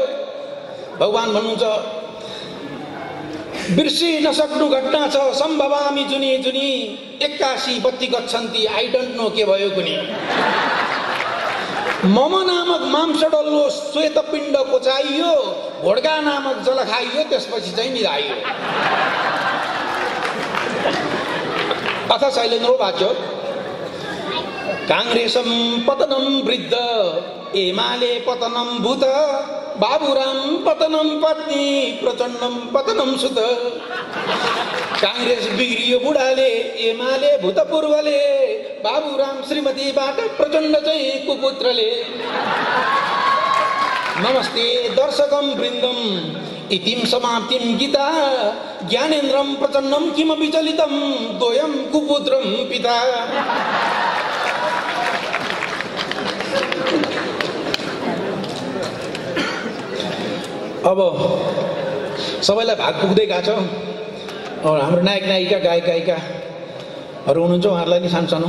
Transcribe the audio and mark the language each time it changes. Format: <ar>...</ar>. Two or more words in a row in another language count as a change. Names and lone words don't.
<ne>भगवान भन्नुहुन्छ, बिर्सि नसक्नु घटना छ, सम्भवामी जुनी जुनी, 81 बत्ती गच्छन्ती,</ne> <en>I don't know</en> <ne>के भयो कुनी। मम नामक मांस डल्लो श्वेत पिण्ड कोचाइयो, घोड्का नामक जल खाइयो, त्यसपछि चाहिँ निधाइयो।</ne> <sa>अथ शैलेन्द्रो वाच्य, काङ्ग्रेसम पतनम वृद्ध, एमाले पतनम भूत, बाबुराम पतनम पत्नी, प्रचण्डम पतनम सुत।</sa> <ne>काङ्ग्रेस बिग्रियो बुढाले, एमाले भूतपूर्वले, बाबुराम श्रीमतीबाट, प्रचण्ड चाहिँ कुपुत्रले।</ne> <sa>नमस्ते दर्शकम वृन्दम इतिम समाप्तिम गीता, ज्ञानेन्द्रम प्रचण्डम किम विचलितम, द्वयम कुपुत्रम पिता।</sa> <ne>अब सबैलाई भाग पुग्दै गएको छ। हाम्रो नायक नायिका गायक गायिकाहरू हुनुहुन्छ, उहाँहरूलाई नि सानो।</ne>